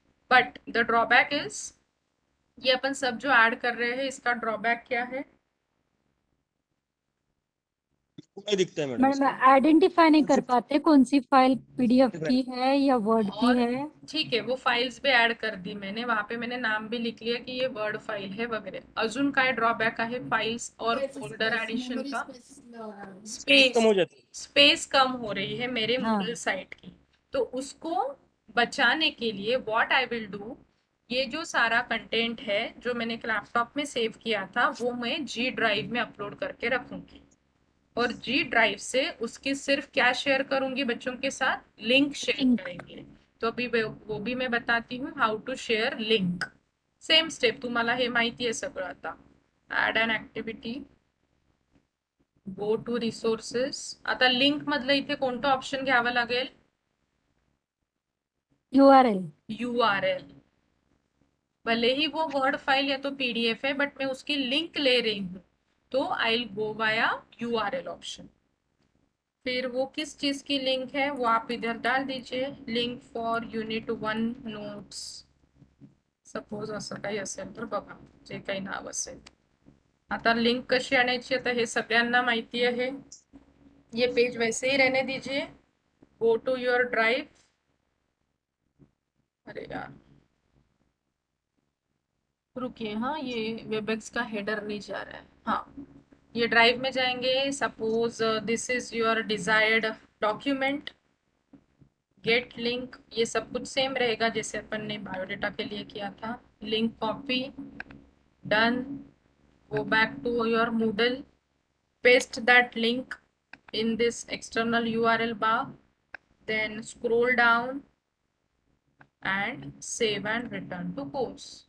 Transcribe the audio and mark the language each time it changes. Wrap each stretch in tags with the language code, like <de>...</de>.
<en>but the drawback is,</en> <hi>ये अपन सब जो ऐड कर रहे हैं इसका ड्रॉबैक क्या है? नहीं दिखता है मैडम। मैडम आइडेंटिफाई नहीं कर पाते कौन सी फाइल PDF की है या वर्ड की और है। ठीक है, वो फाइल्स भी ऐड कर दी मैंने, वहां पे मैंने नाम भी लिख लिया कि ये वर्ड फाइल है वगैरह।</hi> <mr>अजून काय ड्रॉबॅक आहे</mr> <hi>फाइल्स और फोल्डर एडिशन का? स्पेस कम हो जाती है। स्पेस कम हो रही है मेरे हाँ। Moodle साइट की, तो उसको बचाने के लिए</hi> <en>what I will do,</en> <hi>ये जो सारा कंटेंट है जो मैंने लैपटॉप में सेव किया था वो मैं G ड्राइव में अपलोड करके रखूंगी, और G ड्राइव से उसकी सिर्फ क्या शेयर करूंगी बच्चों के साथ, लिंक शेयर</hi> <en>Link.</en> <hi>करेंगे। तो अभी वो भी मैं बताती हूँ,</hi> <en>How to share link.</en> <mr>Same step, तुम्हाला हे माहिती आहे सगळं आता।</mr> <en>Add an activity, go to resources.</en> <mr>आता लिंक मधलं इथे कोणतं ऑप्शन घ्यावं लागेल?</mr> <en>URL. URL।</en> <hi>भले ही वो वर्ड फाइल या तो PDF है, बट मैं उसकी लिंक ले रही हूँ, तो</hi> <en>I will go via URL option.</en> <hi>फिर वो किस चीज की लिंक है वो आप इधर डाल दीजिए,</hi> <en>link for unit 1 notes,</en> <hi>suppose</hi> <mr>असं काही असेल तर बघा जे काही नाव असेल। आता लिंक कशी आणायची, आता हे सगळ्यांना माहिती आहे।</mr> <hi>ये पेज वैसे ही रहने दीजिए,</hi> <en>Go to your drive.</en> <hi>अरे यार रुकिए, हाँ ये वेबएक्स का हेडर नहीं जा रहा है। हाँ ये ड्राइव में जाएंगे,</hi> <en>suppose this is your desired document,</en> <hi>gate link, ये सब कुछ सेम रहेगा जैसे अपन ने बायोडेटा के लिए किया था। Link copy,</hi> <en>Done, go back to your Moodle, paste that link in this external URL bar, then scroll down and save and return to course।</en>